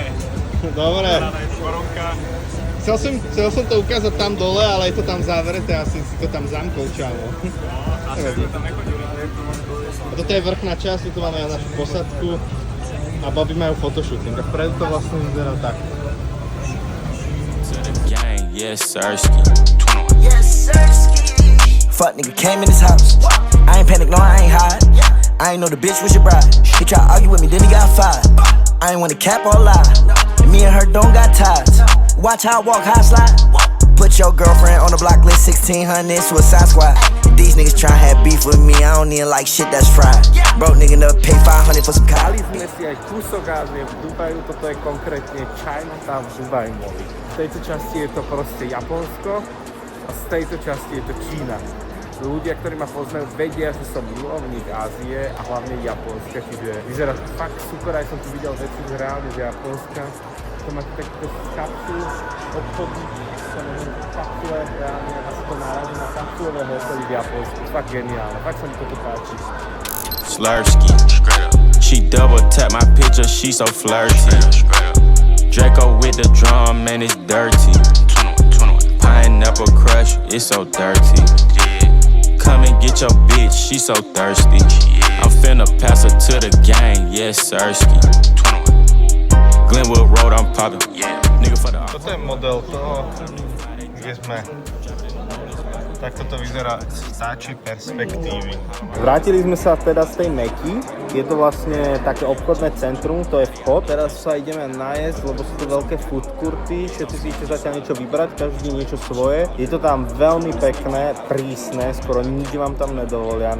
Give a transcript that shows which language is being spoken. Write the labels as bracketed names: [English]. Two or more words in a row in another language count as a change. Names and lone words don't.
[Slovak] Dobre. Chcel som to ukázať tam dole, ale je to tam zavreté, asi si to tam zamkol, čavo. Asi sme tam nechodili, ale je to možno dole. A toto je vrchná časť, tu máme našu posadku a baby majú fotoshooting. A vpredu to vlastne vyzerá takto. [English] Yes, sirski. Yes, sirski. Fuck nigga came in his house. I ain't panic, no, I ain't hide. I ain't know the bitch was your bride. He tried to argue with me, then he got fired. I ain't wanna cap or lie. And me and her don't got ties. Watch how I walk, how I slide. Put your girlfriend on the block list, 1600 Suicide Squad. These niggas tryna have beef with me, I don't even like shit that's fried. Broke nigga never pay 500 for some [Slovak] Dali [English] cotton. [Slovak] sme si aj kúsok Ázie v Dubaju, toto je konkrétne Chinatown v Dubai Mall. V tejto časti je to proste Japonsko a z tejto časti je to Čína. ľudia, ktorí ma poznajú, vedia, že som milovník Ázie a hlavne Japonska, čiže vyzerá to fakt super, aj som tu videl veci z reálne z Japonska. To máte takto kapsul obchodní, kapsule reálne a sa to náraží na kapsulové hotely v Japonsku. Fakt geniálne, fakt sa mi toto páči. [English] Slurski, she double tap my picture, she so flirty. Draco with the drum, man, it's dirty. Pineapple crush, it's so dirty. Come and get your bitch, she so thirsty. I'm finna pass her to the gang, yes, Sirski. Glenwood Road, I'm poppin'. Nigga for the. [Slovak] Toto je model toho, kde sme. Takto to vyzerá z táčej perspektívy. Vrátili sme sa teda z tej Meky. Je to vlastne také obchodné centrum, to je vchod. Teraz sa ideme najesť, lebo sú to veľké [English] food courty. [Slovak] Všetci si chcete zatiaľ niečo vybrať, každý niečo svoje. Je to tam veľmi pekné, prísne, skoro nič vám tam nedovolia.